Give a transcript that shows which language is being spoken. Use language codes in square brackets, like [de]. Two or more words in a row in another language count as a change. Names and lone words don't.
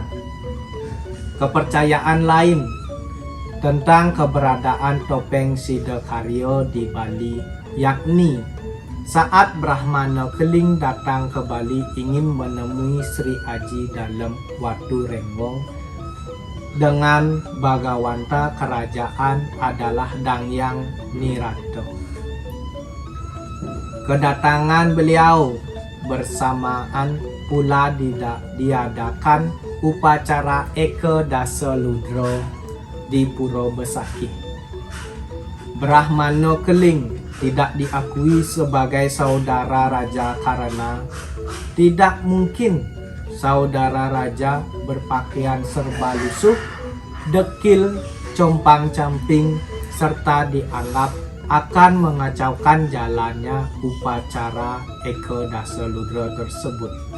[id] Kepercayaan lain tentang keberadaan topeng Sidokaryo di Bali, yakni saat Brahmana Keling datang ke Bali ingin menemui Sri Aji Dalem Waturenggon dengan Bagawanta kerajaan adalah Dangyang Nirato. Kedatangan beliau bersamaan pula diadakan upacara Eka Dasa Ludra di Pura Besakih. Brahmana Keling tidak diakui sebagai saudara raja karena tidak mungkin saudara raja berpakaian serba lusuh, dekil, compang-camping, serta dianggap akan mengacaukan jalannya upacara Eka Dasa Ludra tersebut.